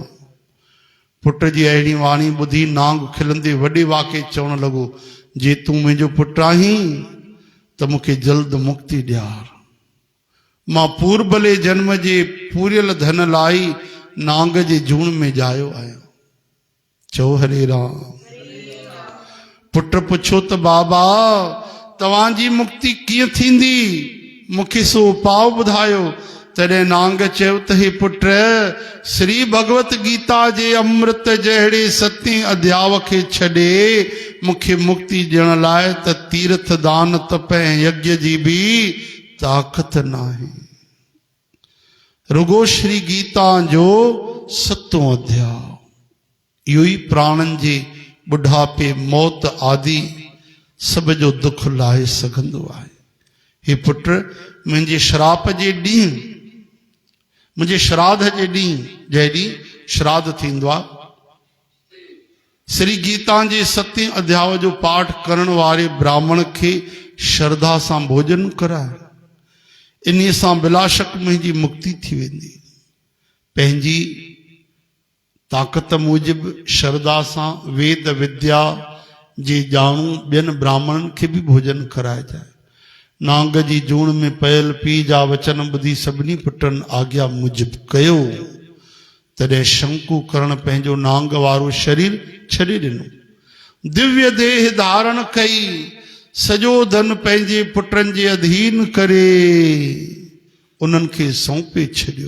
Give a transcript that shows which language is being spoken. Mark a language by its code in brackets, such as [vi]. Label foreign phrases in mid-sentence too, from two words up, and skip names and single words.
[sd] पुट जी अहिड़ी वाणी ॿुधी नांग खिलंदे वॾे वाके चवण लॻो, जे तूं मुंहिंजो पुटु आहीं त मूंखे जल्द मुक्ति ॾियार। मां पूर्बले जन्म जे पूरियल धन लाइ नांग जे जूण में जायो आहियां। चओ हरे राम। पुट पुछो त बाबा तव्हांजी मुक्ति कीअं थींदी, मूंखे सो उपाउ ॿुधायो। तॾहिं नांग चयो त हे पुट, श्री भगवत गीता जे अमृत जहिड़े सतें अध्याय खे छॾे मूंखे मुक्ति ॾियण लाइ त तीर्थ दान तप ऐं यज्ञ जी बि ताक़त नाहे। रुगो श्री गीता जो 7 अध्याय इहो ई प्राणनि जे बुढ़ापे मौत आदि सब जो दुख लाहे सघंदो आहे। हे पुट, मुंहिंजे श्राप जे ॾींहुं, मुंहिंजे श्राद्ध जे ॾींहुं, जंहिं ॾींहुं श्राद्ध थींदो आहे, श्री गीता जे 7 अध्याय जो पाठ करण वारे ब्राह्मण खे श्रद्धा सां भोजन कराए, इन सां बिला शक मुंहिंजी मुक्ति थी वेंदी। पंहिंजी ताक़त मूजिब श्रद्धा सां वेद विद्या जे ॼाणू ॿियनि ब्राह्मणनि खे बि भोजन कराइजाए। नांग जी जूण में पयल पीउ जा वचन ॿुधी सभिनी पुटनि आज्ञा मूजिब कयो। तॾहिं शंकु करण पंहिंजो नांग वारो शरीर छॾे ॾिनो, दिव्य देह धारण कई, सॼो धन पंहिंजे पुटनि जे अधीन करे उन्हनि खे सौंपे छॾियो।